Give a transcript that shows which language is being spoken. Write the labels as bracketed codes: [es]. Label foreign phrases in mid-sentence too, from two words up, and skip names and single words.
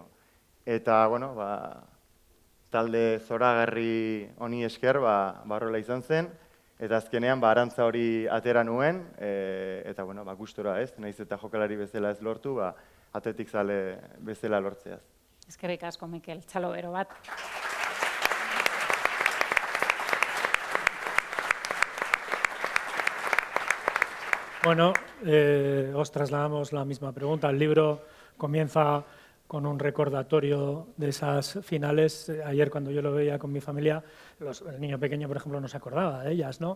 [eu] Eta, talde zoragarri honi esker, barrola izan zen, eta azkenean, arantza hori atera nuen, eta, gustora, ez, nahiz eta jokalari bezala ez lortu, atletik zale bezala lortzeaz. Eskerrik asko, Mikel, txalo bero bat. [es] Os trasladamos la misma pregunta. El libro comienza con un recordatorio de esas finales. Ayer cuando yo lo veía con mi familia, el niño pequeño, por ejemplo, no se acordaba de ellas, ¿no?